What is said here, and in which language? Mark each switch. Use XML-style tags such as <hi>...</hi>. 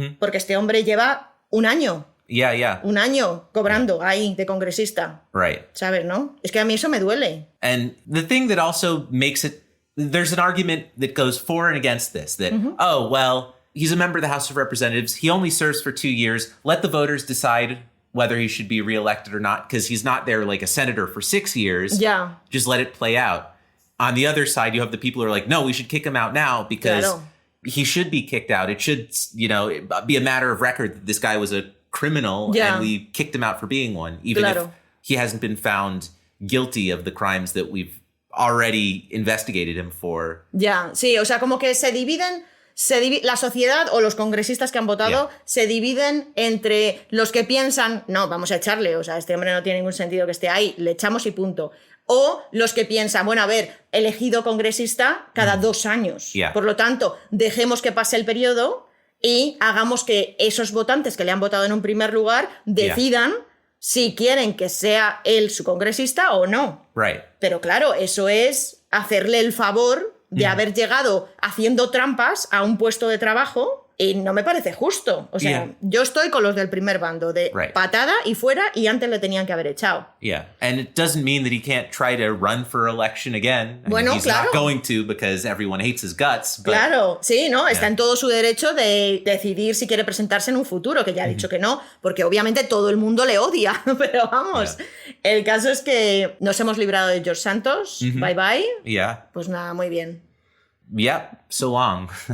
<es>Porque este hombre lleva un año. Un año cobrando ahí de congresista. ¿Sabes, no? Es que a mí eso me duele.</es> <en>And the thing that also makes it, there's an argument that goes for and against this, that, oh, well, he's a member of the House of Representatives. He only serves for 2 years. Let the voters decide whether he should be reelected or not, because he's not there like a senator for 6 years. Just let it play out. On the other side, you have the people who are like, no, we should kick him out now because he should be kicked out. It should, you know, be a matter of record that this guy was a criminal and we kicked him out for being one, even if he hasn't been found guilty of the crimes that we've already investigated him for.</en> <es>Ya, sí, o sea, como que se dividen, la sociedad o los congresistas que han votado se dividen entre los que piensan, no, vamos a echarle, o sea, este hombre no tiene ningún sentido que esté ahí, le echamos y punto. O los que piensan, bueno, a ver, elegido congresista cada 2 años. Por lo tanto, dejemos que pase el periodo y hagamos que esos votantes que le han votado en un primer lugar decidan si quieren que sea él su congresista o no.</es> <en>Right.</en> <es>Pero claro, eso es hacerle el favor de haber llegado haciendo trampas a un puesto de trabajo y no me parece justo. O sea, yo estoy con los del primer bando, de patada y fuera, y antes le tenían que haber echado.</es> <en>Yeah, and it doesn't mean that he can't try to run for election again. I mean, he's not going to because everyone hates his guts. But,</en> <es>claro, sí, ¿no? Está en todo su derecho de decidir si quiere presentarse en un futuro, que ya ha dicho que no, porque obviamente todo el mundo le odia. Pero vamos, el caso es que nos hemos librado de George Santos.</es> <en>Bye bye. Yeah.</en> <es>Pues nada, muy bien.</es> <en>Yeah, so long.</en>